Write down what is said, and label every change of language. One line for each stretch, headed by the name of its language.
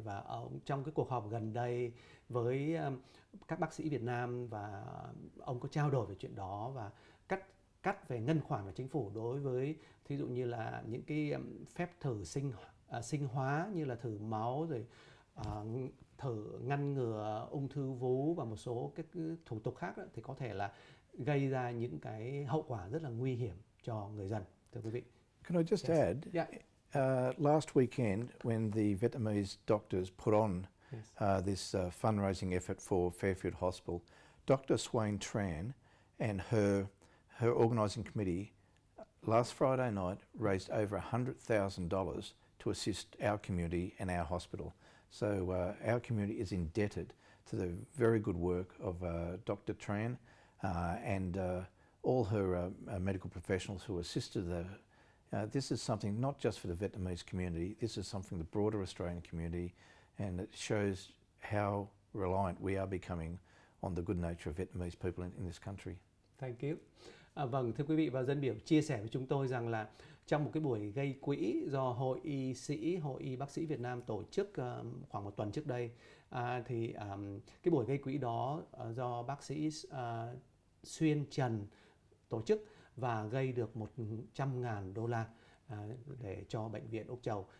Vietnamese: Và trong cái cuộc họp gần đây với các bác sĩ Việt Nam, và ông có trao đổi về chuyện đó và cắt về ngân khoản của chính phủ đối với thí dụ như là những cái phép thử sinh hóa như là thử máu, rồi thử ngăn ngừa ung thư vú và một số cái thủ tục khác đó, thì có thể là gây ra những cái hậu quả rất là nguy hiểm cho người dân. Thưa quý vị.
English: Can I just add? Yeah. Last weekend, when the Vietnamese doctors put on this fundraising effort for Fairfield Hospital, Dr. Swain Tran and her organising committee last Friday night raised over $100,000 to assist our community and our hospital. So our community is indebted to the very good work of Dr. Tran and all her medical professionals who assisted her. This is something not just for the Vietnamese community, this is something the broader Australian community, and it shows how reliant we are becoming on the good nature of Vietnamese people in this country. Thank you.
Vietnamese: Vâng, thưa quý vị, và dân biểu chia sẻ với chúng tôi rằng là trong một cái buổi gây quỹ do Hội Y Bác sĩ Việt Nam tổ chức khoảng một tuần trước đây, thì cái buổi gây quỹ đó do bác sĩ Xuyên Trần tổ chức và gây được 100.000 đô la để cho bệnh viện Úc Châu.